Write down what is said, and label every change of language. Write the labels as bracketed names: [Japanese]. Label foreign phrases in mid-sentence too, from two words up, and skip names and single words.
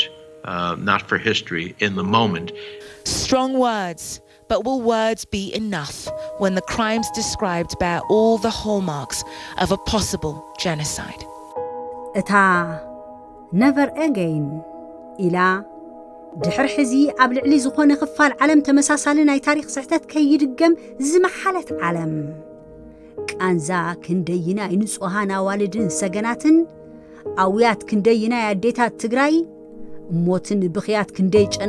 [English] Not for history, in the moment. Strong words, but will words be enough when the crimes described bear all the hallmarks of a possible genocide? [Tigrinya] Eta [English] never again [Tigrinya] ila ድሕር ሕዚ ኣብ ልዕሊ ዝኾነ ክፋል ዓለም ተመሳሳሊ ናይ ታሪክ ስሕተት ከይድገም ዝመሓለት ዓለም ቃንዛ ክንደይና ንጹሃን ኣዋልድን ሰገናትን ኣውያት ክንደይና ኣዴታት ትግራይ ሞትን ብኽያት ክንደይ ጨና